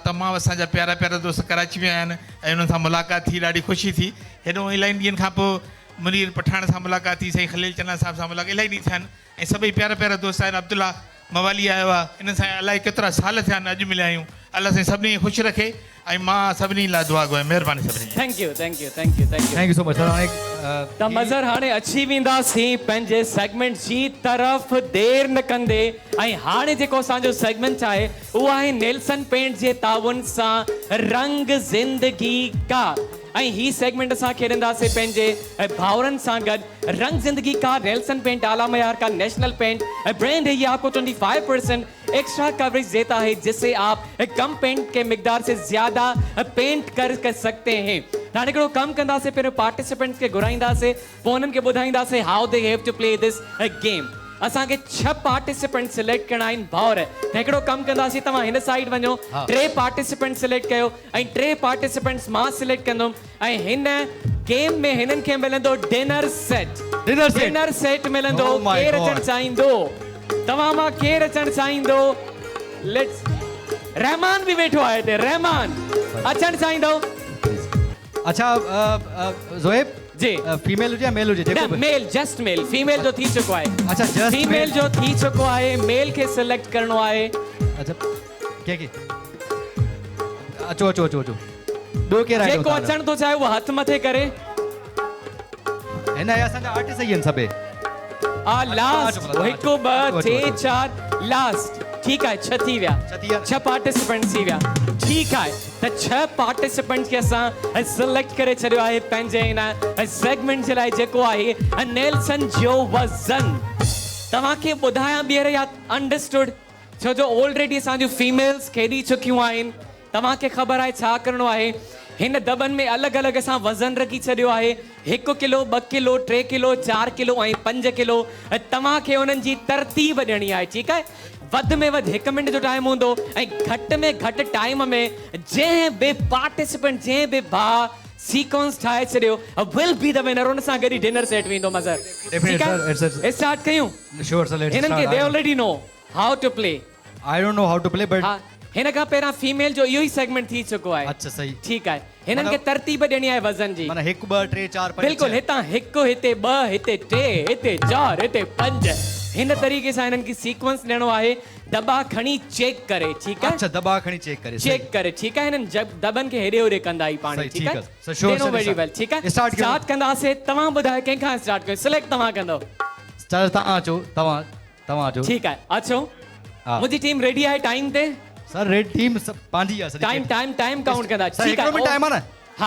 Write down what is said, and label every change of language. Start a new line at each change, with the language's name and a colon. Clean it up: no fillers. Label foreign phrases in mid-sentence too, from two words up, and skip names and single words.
Sindhi: तमामु असांजा प्यारा प्यारा दोस्त कराची में आया आहिनि ऐं उन्हनि सां मुलाक़ात थी, ॾाढी ख़ुशी थी। हेॾो इलाही ॾींहंनि खां पोइ मुनीर पठाण सां मुलाक़ात थी, साईं खलील चन्ना साहब सां मुलाक़ात, इलाही ॾींहं थिया आहिनि ऐं सभई प्यारा प्यारा दोस्त आहिनि। अब्दुल्ला मवाली आयो आहे, इन सां अलाए केतिरा साल थिया आहिनि, अॼु मिलिया आहियूं। अल्लाह साईं सभिनी खे ख़ुशि रखे ऐं मां सभिनी लाइ दुआ घुरां। महिरबानी सभिनी।
English: thank you thank you thank you thank you so much sir.
Sindhi: त मज़र हाणे अची वेंदासीं पंहिंजे सेगमेंट जी तरफ़ देरि न कंदे। ऐं हाणे जेको असांजो सेगमेंट आहे उहो आहे नेल्सन पेंट जे ताउन सां रंग ज़िंदगी का। ऐं ही सेगमेंट असां खेॾंदासीं पंहिंजे भाउरनि सां गॾु।
Urdu: رنگ زندگی کا نیلسن پینٹ اعلیٰ معیار کا
English: national paint brand
Urdu: ہے. یہ آپ کو 25%
English: extra coverage
Urdu: دیتا ہے، جس سے آپ کم پینٹ کے مقدار سے زیادہ پینٹ کر سکتے ہیں.
Sindhi: हाणे हिकिड़ो कमु कंदासीं, पहिरियों पार्टिसिपेंट्स खे घुराईंदासीं, पोइ हुननि खे ॿुधाईंदासीं
English: how they have to play this game.
Sindhi: असांखे 6
English: participant select
Sindhi: करणा आहिनि भाउर। हिकिड़ो कमु कंदासीं, तव्हां हिन साइड वञो, 3
English: participant select
Sindhi: कयो ऐं 3 पार्टिसिपेंट्स मां सिलेक्ट कंदुमि। ऐं हिन गेम में हिननि खे मिलंदो
English: dinner set. dinner set
Sindhi: मिलंदो। केरु अचणु चाहींदो? तव्हां मां केरु अचणु चाहींदो? लेट्स रहमान बि वेठो आहे हिते। रहमान अचणु चाहींदो? अच्छा ज़ोहेब जी फीमेल हुजे या मेल हुजे जेको न
English: male just male female
Sindhi: जो थी चुको आहे अच्छा जस्ट फीमेल जो थी चुको आहे मेल खे सिलेक्ट करणो आहे अच्छा के अचो अचो अचो अचो ॿियो केरु आहे जेको अचण थो चाहे उहो हथ मथे करे हिन असांजा आर्टिस्ट ई आहिनि सभे लास्ट हिकु ॿ टे चार लास्ट
Urdu: ٹھیک ہے
Sindhi: 6 थी विया 6 पार्टिसिपेंट्स थी विया
Urdu: ٹھیک ہے
Sindhi: त 6 पार्टिसिपेंट्स के असां सिलेक्ट करे छॾियो आहे पंहिंजे इन सेगमेंट जे लाइ जेको आहे नेल्सन जो वज़न तव्हांखे ॿुधायां ॿीहर या अंडरस्टूड छो जो ऑलरेडी असांजूं फीमेल्स खेॾी चुकियूं आहिनि तव्हांखे ख़बर आहे छा करिणो आहे हिन दॿनि में अलॻि अलॻि असां वज़न रखी छॾियो आहे 1 किलो 2 किलो 3 किलो 4 किलो ऐं 5 किलो तव्हांखे उन्हनि जी तरतीब ॾियणी आहे ठीकु आहे वध में वध 1 मिनट जो टाइम हूंदो ऐं घटि में घटि टाइम में जंहिं बि पार्टिसिपेंट जंहिं बि भाउ सीक्वेंस ठाहे छॾियो
English: will be the winner
Sindhi: उन सां गॾु
English: dinner set
Sindhi: वेंदो मज़र स्टार्ट कयूं हिननि खे
English: they already know how to play I don't know how to play but
Sindhi: हिन खां पहिरां फीमेल जो इहो ई सेगमेंट थी चुको आहे अच्छा सही ठीकु आहे हिननि खे तरतीब ॾियणी आहे वज़न जी माना 1 2 3 4 5 बिल्कुलु हितां 1 हिते 2 हिते 3 हिते 4 हिते 5 हिन तरीक़े सां हिननि खे सीक्वेंस ॾियणो आहे दॿा खणी चेक करे ठीकु आहे अच्छा दॿा खणी चेक करे ठीकु आहे हिननि दॿनि खे हेॾे होॾे कंदा ई पाणी ठीकु आहे
English: sure, very well
Sindhi: ठीकु आहे स्टार्ट कंदासीं तव्हां ॿुधायो कंहिंखां स्टार्ट कयो सिलेक्ट तव्हां कंदो स्टार्ट तव्हां अचो तव्हां अचो ठीकु आहे अचो मुंहिंजी
English: team ready
Sindhi: आहे टाइम ते
English: sir red team
Sindhi: पंहिंजी आहे
English: time count
Sindhi: कंदा ठीकु आहे टाइम आहे न हा